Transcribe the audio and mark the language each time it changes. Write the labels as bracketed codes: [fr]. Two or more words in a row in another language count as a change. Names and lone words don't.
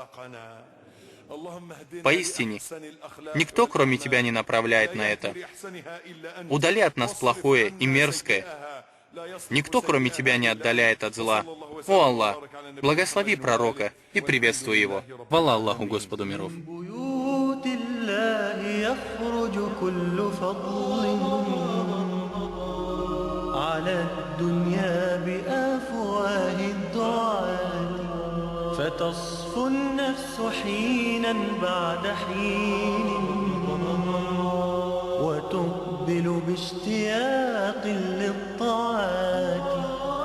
[ru] Поистине, никто, кроме Тебя, не направляет на это. Удали от нас плохое и мерзкое. Никто, кроме Тебя, не отдаляет от зла. О Аллах, благослови пророка и приветствуй его. Хвала Аллаху, Господу миров. [ar] يخرج كل فضل على الدنيا بأفواه الدعاة، فتصفو النفس حينا بعد حين وتقبل باشتياق للطاعات.